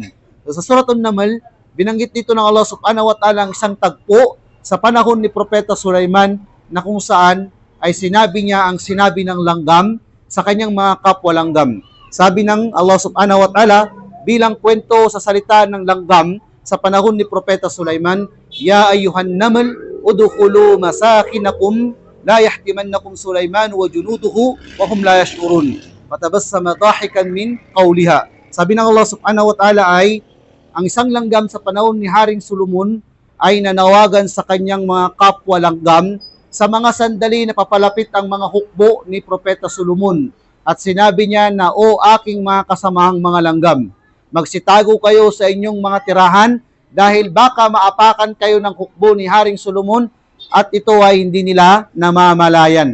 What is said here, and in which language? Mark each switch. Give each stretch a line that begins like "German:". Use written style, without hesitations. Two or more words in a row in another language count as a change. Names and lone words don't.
Filipino: So, sa Surat An-Naml, binanggit dito ng
Arabic: الله سبحانه وتعالى
Filipino: ang isang tagpo sa panahon ni Propeta Sulaiman na kung saan ay sinabi niya ang sinabi ng langgam sa kanyang mga kapwa langgam. Sabi ng
Arabic: الله سبحانه وتعالى
Filipino: bilang kwento sa salita ng langgam sa panahon ni Propeta Sulaiman,
Arabic: يا أيها النمل ادخلوا مساكنكم لا يحطمنكم سليمان وجنوده وهم لا يشعرون. فتبسم ضاحكا من قولها. Sabi ng الله سبحانه وتعالى ay ang isang langgam sa panahon ni Haring Solomon ay nanawagan sa kanyang mga kapwa langgam sa mga sandali na papalapit ang mga hukbo ni Propeta Solomon. At sinabi niya na, O aking mga kasamahang mga langgam, magsitago kayo sa inyong mga tirahan dahil baka maapakan kayo ng hukbo ni Haring Solomon at ito ay hindi nila namamalayan.